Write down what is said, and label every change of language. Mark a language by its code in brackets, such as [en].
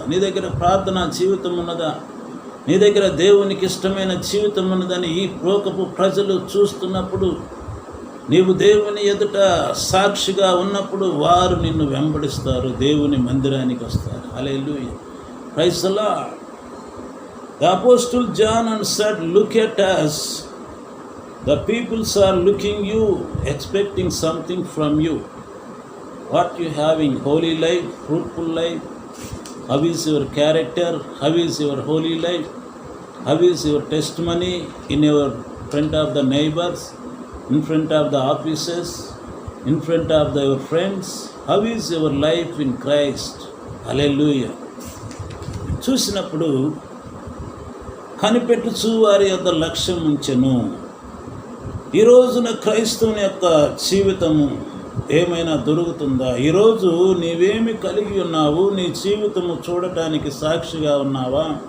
[te] నీ దగ్గర ప్రార్థనా జీవితం ఉన్నదా? నీ దగ్గర దేవునికి ఇష్టమైన జీవితం ఉన్నదని ఈ లోకపు ప్రజలు చూస్తున్నప్పుడు, నీవు దేవుని ఎదుట సాక్షిగా ఉన్నప్పుడు వారు నిన్ను వెంబడిస్తారు, దేవుని మందిరానికి వస్తారు. [en] Hallelujah, praise the Lord. The Apostle John said, look at us. The peoples are looking you, expecting something from you. What you having? Holy life, fruitful life? How is your character? How is your holy life? How is your testimony in your front of the neighbors, in front of the offices, in front of your friends? How is your life in Christ? Hallelujah. [te] చూసినప్పుడు కనిపెట్టుచు వారి యొక్క లక్ష్యం ఉంచెను. ఈ రోజున క్రైస్తవుని యొక్క జీవితము ఏమైనా దొరుకుతుందా? ఈరోజు నీవేమి కలిగి ఉన్నావు? నీ జీవితము చూడటానికి సాక్షిగా ఉన్నావా?